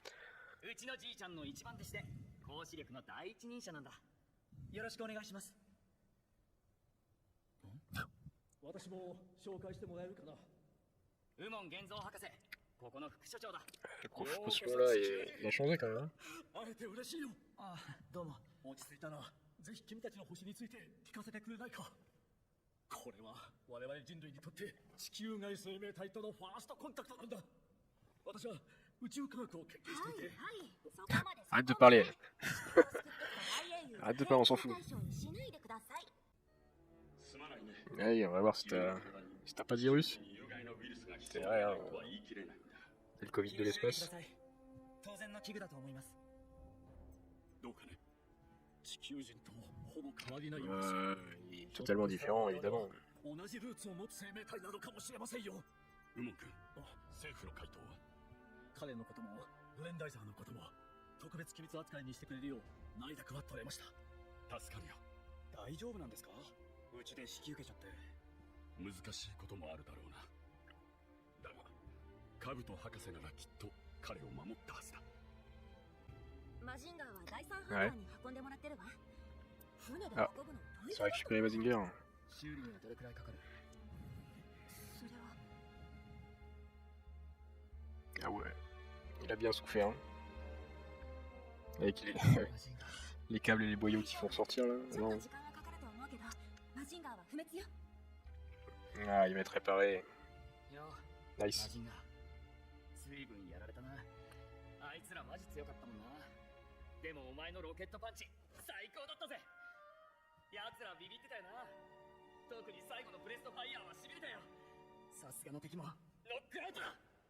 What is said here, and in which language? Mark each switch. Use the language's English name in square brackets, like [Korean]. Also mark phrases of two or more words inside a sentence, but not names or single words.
[Japanese] うちのじいちゃんの一番弟子で、講師力の第一人者なんだ。よろしくお願いします。私も紹介してもらえるかな。右門玄三博士、ここの副所長だ。 [French] Le proposition là, il a changé quand même. Hein. [Japanese] 会えて嬉しいよ。ああ、どうも。落ち着いたら、ぜひ君たちの星について聞かせてくれないか。これは我々人類にとって地球外生命体とのファーストコンタクトなんだ。私は宇宙科学を研究していて。はい、そこまで。 [French] Arrête de parler. Arrête de parler, on s'en fout. [Japanese] 対象にしないでください。 [French] Allez, on va voir si t'as pas de virus. [Japanese] 有害なウイルスが潜んでい [French] C'est vrai, [Japanese] る [French] hein. [Japanese] とは言い切れないんだ。 [French] C'est le Covid de l'espace. [Japanese] 当然の器具だと思います。どうかね。地球人とほぼ変わりないようです。 [French] Il est totalement différent, évidemment. [Japanese] 同じルーツを持つ生命体なのかもしれませんよ。ウモン君、政府の回答は？彼のこともグレンダイザーのことも特別機密扱いにしてくれるよう内諾は取れました。助かるよ。大丈夫なんですか？うちで引き受けちゃって。難しいこともあるだろうな。だがカブト博士ならきっと彼を守ったはずだ。マジンガーは第三ハンガーに運んでもらってるわ。船で運ぶの [French] C'est récupérer Mazinger. [Japanese] 修理にはどれくらいかかる？それは [French] Ah ouais. Il a bien souffert. Hein. Avec les câbles et les boyaux qui font sortir là. [Japanese] ちょっ [French] Non. [Japanese] と時間はかかると思うけど、マジンガーは不滅よ。 [French] Ah, il va être réparé. [Japanese] よ、 [French] Nice. [Japanese] マジンガー。随分やられたな。あいつらマジ強かったもんな。でもお前のロケットパンチ、最高だったぜ。奴らビビってたよな。特に最後のブレストファイヤーはしびれたよ。さすがの敵もノックアウトだ。